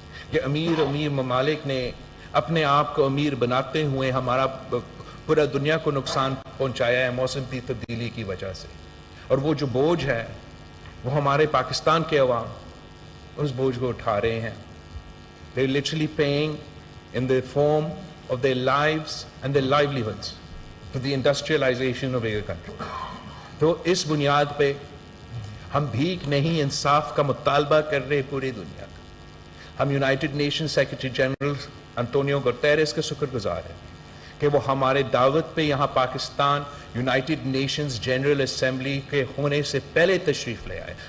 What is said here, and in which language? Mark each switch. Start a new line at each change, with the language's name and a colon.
Urdu: کہ امیر ممالک نے اپنے آپ کو امیر بناتے ہوئے ہمارا پورا دنیا کو نقصان پہنچایا ہے موسم کی تبدیلی کی وجہ سے. اور وہ جو بوجھ ہے وہ ہمارے پاکستان کے عوام اس بوجھ کو اٹھا رہے ہیں.
English: They're literally paying in the form of their lives and their livelihoods for the industrialization of their country.
Urdu: تو اس بنیاد پہ ہم بھیک نہیں, انصاف کا مطالبہ کر رہے پوری دنیا کا. ہم United nation secretary general Antonio Guterres کا شکر گزار ہیں کہ وہ ہمارے دعوت پہ یہاں Pakistan United nations general assembly کے ہونے سے پہلے تشریف لے آئے.